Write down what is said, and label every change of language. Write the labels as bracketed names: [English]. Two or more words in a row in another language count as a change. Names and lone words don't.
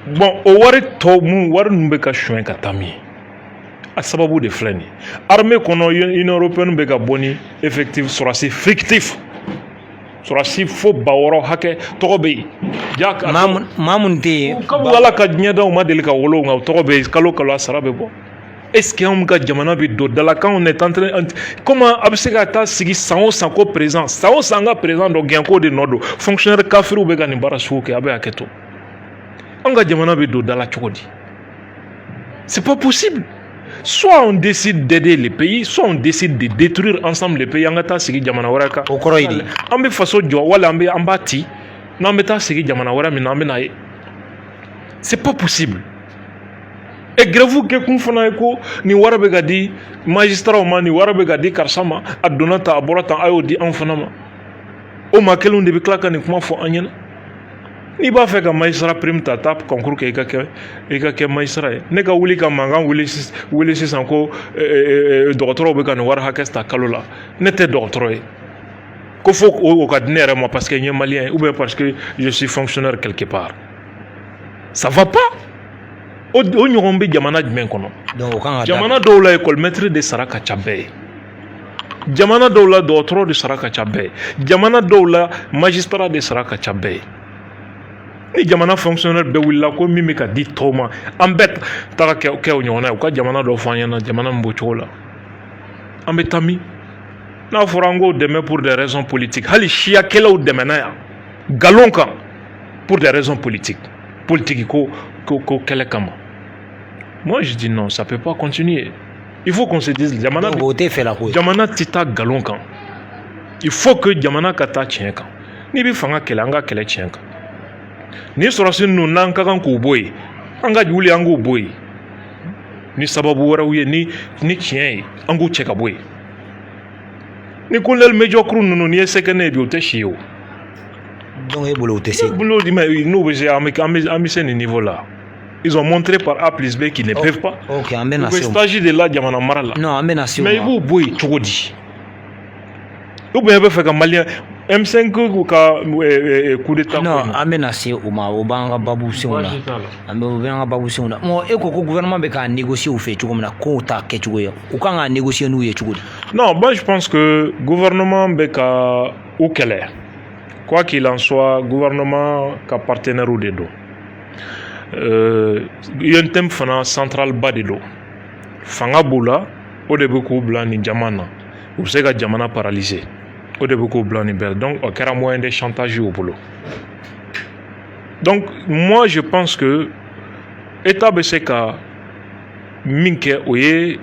[Bambara] bon o wari tɔ mun wari ninnu bɛ ka suɲɛ ka taa min a sababu de filɛ nin ye armée kɔnɔ union européenne bɛ ka bɔ ni effectif sɔrɔsi fictif sɔrɔsi fo 600 hakɛ tɔgɔ bɛ yen. maa mun tɛ yen. kabu ala ka diɲɛdanw ma deli ka wolo nka o tɔgɔ bɛ yen kalo kalo a sara bɛ bɔ. [French] est-ce que [Bambara] anw ka jamana bɛ don da la k'anw [French] est en train [Bambara] comment a bɛ se ka taa sigi san o san ko président san o san an ka président dɔ gɛn k'o de nɔ don fonctionnaire kafiriw bɛ ka nin baara sugu kɛ a bɛ hakɛ to anw ka jamana bɛ don da la cogo di [French] c'est pas possible. Soit on décide d'aider les pays, soit on décide de détruire ensemble les pays. [Bambara] An ka taa sigi jamana wɛrɛ kan. O kɔrɔ ye di. An bɛ faso jɔ wala an b'a ci n'an bɛ taa sigi jamana wɛrɛ min na an bɛ na ye. [French] C'est pas possible. Et grève [Bambara] kɛ kun fana ye ko nin wari bɛ ka di magistrat ma nin wari bɛ ka di karisa ma a donna tan a bɔra tan a y'o di anw fana ma. O maa kelenw de bɛ tila ka nin kuma fɔ an ɲɛna. N'i b'a fɛ ka [French] magistrat prime [Bambara] ta taa concours kɛ i ka kɛ magistrat ye ne ka wuli ka mankan wuli sisan ko dɔgɔtɔrɔw bɛ ka nin wari hakɛ ta kalo la ne tɛ dɔgɔtɔrɔ ye ko fo o ka di ne yɛrɛ ma [French] parce que [Bambara] n ye malien ye [French] ou bien parce que je suis fonctionnaire quelque part ça va pas [Bambara] o ɲɔgɔn bɛ jamana jumɛn kɔnɔ jamana dɔw la [French] école maître [Bambara] de sara ka ca bɛɛ ye jamana dɔw la dɔgɔtɔrɔ de sara ka ca bɛɛ ye jamana dɔw la magistrat de sara ka ca bɛɛ ye. Ni jamana fonctionnaire bɛɛ wulila ko min bɛ ka di tɔw ma an bɛɛ taga kɛ o ɲɔgɔnna ye u ka jamana dɔ fɔ an ɲɛna jamana min b'o cogo la an bɛ taa min n'a fɔra an k'o dɛmɛ [French] pour des raisons politiques [Bambara] hali siyakɛlaw dɛmɛna yan nkalon kan [French] pour des raisons politiques [Bambara] politique ko kɛlɛ kama [French] moi je dis non ça peut pas continuer il faut qu'on se dise [Bambara] jamana tɛ taa nkalon kan [French] il faut que [Bambara] jamana ka taa tiɲɛ kan n'i bɛ fanga kɛlɛ an ka kɛlɛ tiɲɛ kan. Ni sɔrɔsi ninnu n'an ka kan k'u bɔ yen an ka wuli an k'u bɔ yen ni sababu wɛrɛw ye ni tiɲɛ ye an k'u cɛ ka bɔ yen ni [French] colonel major [Bambara] kuru ninnu n'i ye sɛgɛnɛ bi o tɛ si ye o. donc e bolo o tɛ se. n'u bɛ se an bɛ se nin niveau la [French] ils ont montré par A plus B qu'ils ne peuvent pas. [Bambara] ok an bɛ na se o ma. u bɛ [French] stage de [Bambara] la jamana mara la. non an bɛ na se o ma. mais i b'u bɔ yen cogo di [French] ou bien [Bambara] i bɛ fɛ ka maliyɛn M5 ka [French] coup d'état. [Bambara] non an bɛ na se o ma o b'an ka babu senw na o b'an ka babu senw na bon e ko gouvernement bɛ k'a négocier u fɛ cogo min na k'o t'a kɛcogo ye u kan k'a négocier n'u ye cogo di. [French] non moi je pense que [Bambara] gouvernement bɛ ka u kɛlɛ [French] quoi qu'il en soit [Bambara] gouvernement ka partenaire de don UNTM fana central ba de don fanga b'u la o de bɛ k'u bila nin jama na u bɛ se ka jamana paralyser. O de bɛ k'o bila nin bɛɛ donc o kɛra [French] moyen de chantage au [Bambara] bolo [French] donc moi je pense que [Bambara] état bɛ se ka min kɛ o ye